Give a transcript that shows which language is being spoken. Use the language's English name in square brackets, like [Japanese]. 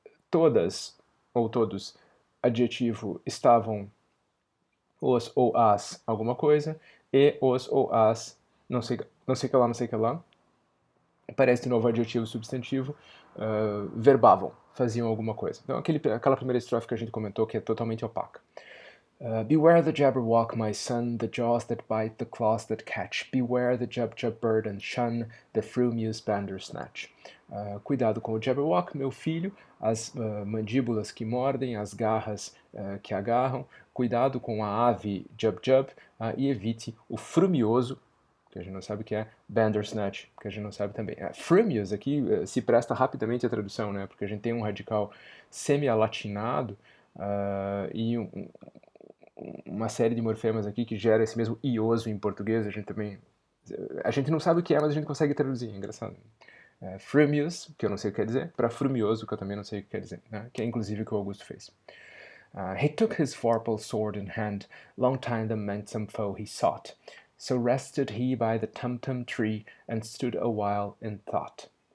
[Portuguese] Todas ou todos, adjetivo, estavam os ou as alguma coisa, e os ou as não sei que lá, não sei que lá. Parece de novo adjetivo substantivo, verbavam, faziam alguma coisa. Então aquela primeira estrofe que a gente comentou que é totalmente opaca. [English] Beware the Jabberwock, my son, the jaws that bite, the claws that catch. Beware the Jub-Jub bird and shun the Frumious Bandersnatch. [Portuguese] Cuidado com o Jabberwock, meu filho, as mandíbulas que mordem, as garras que agarram. Cuidado com a ave Jub-Jub e evite o frumioso, que a gente não sabe o que é, Bandersnatch, que a gente não sabe também. Frumious aqui se presta rapidamente à tradução, né? Porque a gente tem um radical semi-alatinado e uma série de morfemas aqui que gera esse mesmo ioso em português. A gente não sabe o que é, mas a gente consegue traduzir, é engraçado. Frumious, que eu não sei o que quer dizer, para frumioso, que eu também não sei o que quer dizer, né? Que é inclusive o que o Augusto fez. [English] He took his vorpal sword in hand, long time the menacing foe he sought. So rested he by the tumtum tree, and stood a while in thought.